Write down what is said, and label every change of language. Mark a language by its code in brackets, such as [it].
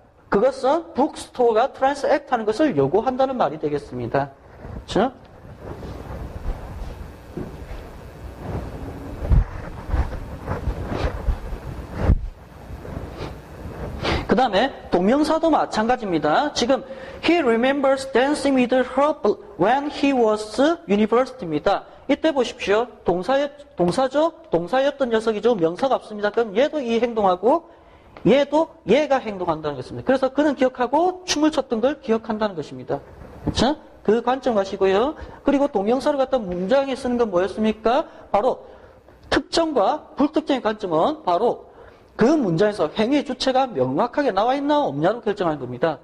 [ko] 그것은 북스토어가 transact 하는 것을 요구한다는 말이 되겠습니다. 그렇죠? 그 다음에 동명사도 마찬가지입니다. [en] 지금 he remembers dancing with her when he was university [ko] 입니다. 이때 보십시오. 동사죠? 동사였던 녀석이죠. 명사가 없습니다. 그럼 얘도 이 행동하고 얘도 얘가 행동한다는 것입니다. 그래서 그는 기억하고 춤을 췄던 걸 기억한다는 것입니다. 그렇죠? 그 관점 가시고요. 그리고 동명사를 갖다 문장에 쓰는 건 뭐였습니까? 바로 특정과 불특정의 관점은 바로 그 문장에서 행위 주체가 명확하게 나와 있나 없냐로 결정하는 겁니다.